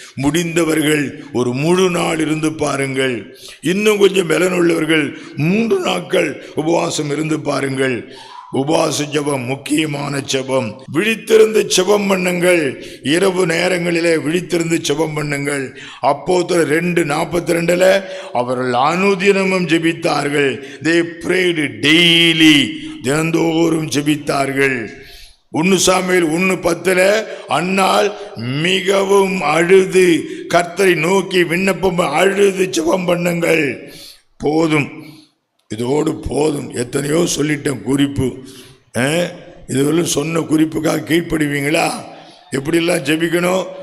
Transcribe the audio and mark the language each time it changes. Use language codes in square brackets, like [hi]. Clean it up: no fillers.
[ta] முடிந்தவர்கள் ஒரு முழு நாள் இருந்து பாருங்கள். இன்னும் கொஞ்சம் பலனுள்ளவர்கள் 3 நாட்கள் உபவாசம் இருந்து பாருங்கள். உபவாச ஜெபம் முக்கியமான ஜெபம். விழித்திருந்து ஜெபம் பண்ணுங்கள். இரவு நேரங்களிலே விழித்திருந்து ஜெபம் பண்ணுங்கள். அப்போஸ்தலர் 2:42 அவர்கள் அனுதினமும் ஜெபித்தார்கள். [en] they prayed daily, [ta] தினந்தோறும் ஜெபித்தார்கள். 1 சாமுவேல் 1:10 அன்னாள் மிகவும் அழுது கர்த்தரை நோக்கி விண்ணப்பம் அழுது ஜெபம் பண்ணுங்கள். போதும், இதோடு போதும். எத்தனையோ சொல்லிட்டேன் குறிப்பு. இதுவரை சொன்ன குறிப்புக்காக கீழ்ப்படுவீங்களா? எப்படிலாம் ஜெபிக்கணும்?